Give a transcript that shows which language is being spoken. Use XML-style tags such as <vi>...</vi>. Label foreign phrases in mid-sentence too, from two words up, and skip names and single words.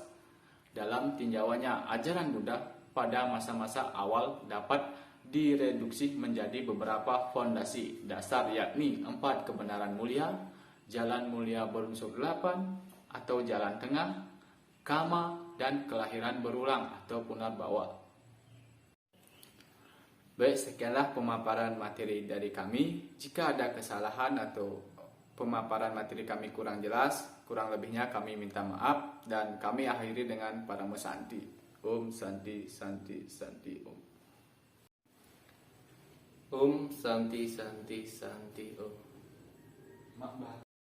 <id>Dalam tinjauannya, ajaran Buddha pada masa-masa awal dapat direduksi menjadi beberapa fondasi dasar, yakni 4 kebenaran mulia, jalan mulia berunsur 8 atau jalan tengah, kama, dan kelahiran berulang atau punarbawa. Baik, sekianlah pemaparan materi dari kami. Jika ada kesalahan atau pemaparan materi kami kurang jelas, kurang lebihnya kami minta maaf, dan kami akhiri dengan Paramo Santi.</id> <sa>ॐ शान्तिः शान्तिः शान्तिः ॐ. ॐ शान्तिः शान्तिः शान्तिः ॐ.</sa>